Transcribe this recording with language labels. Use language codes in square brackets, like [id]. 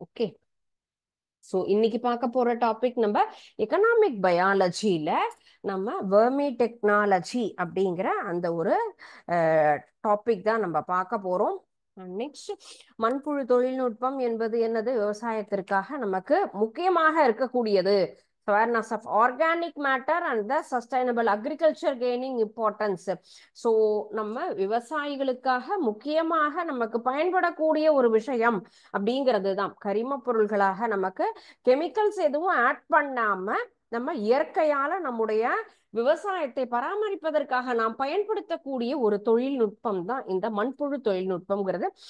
[ta] Okay, so இன்னைக்கு பார்க்க போற டாபிக் நம்ம எக்கனாமிக் பயாலஜியில நம்ம வெர்மி டெக்னாலஜி அப்படிங்கிற அந்த ஒரு டாபிக் தான் நம்ம பார்க்க போறோம். நெக்ஸ்ட், மண்புழு தொழில்நுட்பம் என்பது என்னது, விவசாயத்திற்காக நமக்கு முக்கியமாக இருக்கக்கூடியது. [en] awareness of organic matter and the sustainable agriculture gaining importance. [ta] So நம்ம விவசாயிகளுக்காக முக்கியமாக நமக்கு பயன்படக்கூடிய ஒரு விஷயம் அப்படிங்கிறது தான் கரிம பொருள்களாக நமக்கு கெமிக்கல்ஸ் எதுவும் ஆட் பண்ணாம நம்ம இயற்கையால நம்முடைய விவசாயத்தை பராமரிப்பதற்காக நாம் பயன்படுத்தக்கூடிய ஒரு தொழில்நுட்பம் தான் இந்த மண்புழு தொழில்நுட்பம்ங்கிறது.